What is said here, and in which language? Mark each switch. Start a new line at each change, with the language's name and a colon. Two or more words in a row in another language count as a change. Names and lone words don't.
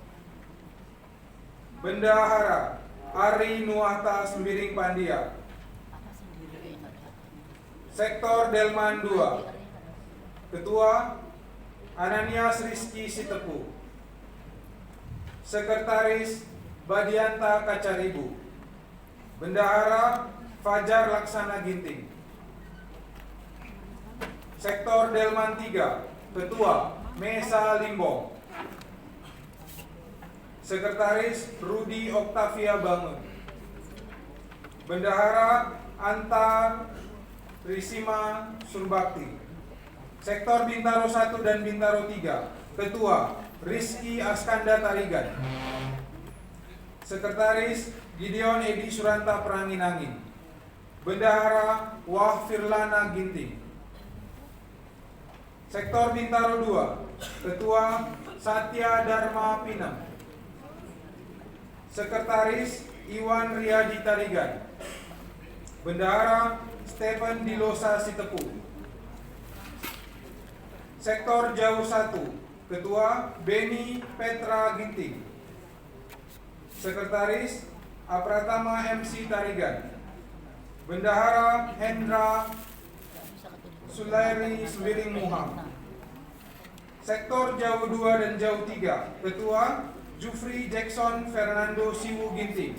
Indonesian: Bendahara, Ari Nuata Sembiring Pandia. Sektor Delman 2. Ketua, Ananias Rizky Sitepu. Sekretaris, Badianta Kacaribu. Bendahara, Fajar Laksana Ginting. Sektor Delman 3. Ketua, Mesa Limbong. Sekretaris Rudi Oktavia Bangun. Bendahara Anta Risima Surbakti. Sektor Bintaro 1 dan Bintaro 3. Ketua Rizky Askanda Tarigan. Sekretaris Gideon Edi Suranta Peranginangin. Bendahara Wah Firlana Ginting. Sektor Bintaro 2. Ketua Satya Dharma Pinam. Sekretaris Iwan Riyadi Tarigan. Bendahara Stephen Dilosa Sitepu. Sektor Jauh 1. Ketua Beni Petra Ginting. Sekretaris Apratama MC Tarigan. Bendahara Hendra Sulairi Subiring Muham. Sektor Jauh 2 dan Jauh 3. Ketua Jufri Jackson Fernando Siwu Ginting.